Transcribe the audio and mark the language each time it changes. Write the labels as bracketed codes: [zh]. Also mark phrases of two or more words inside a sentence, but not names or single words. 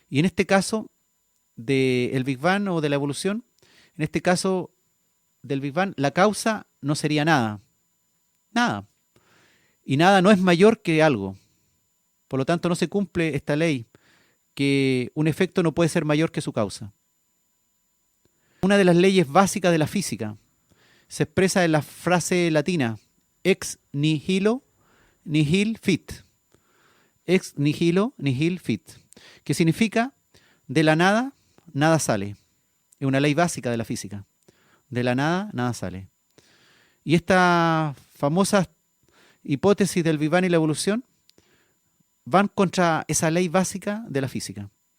[es] Y en este caso, del Big Bang o de la evolución, en este caso del Big Bang, la causa no sería nada. Nada. Y nada no es mayor que algo. Por lo tanto, no se cumple esta ley, que un efecto no puede ser mayor que su causa. Una de las leyes básicas de la física se expresa en la frase latina [la] ex nihilo nihil fit. Ex nihilo nihil fit, [es] que significa de la nada, nada sale. Es una ley básica de la física. De la nada, nada sale. Y esta famosa hipótesis del Big Bang y la evolución van contra esa ley básica de la física.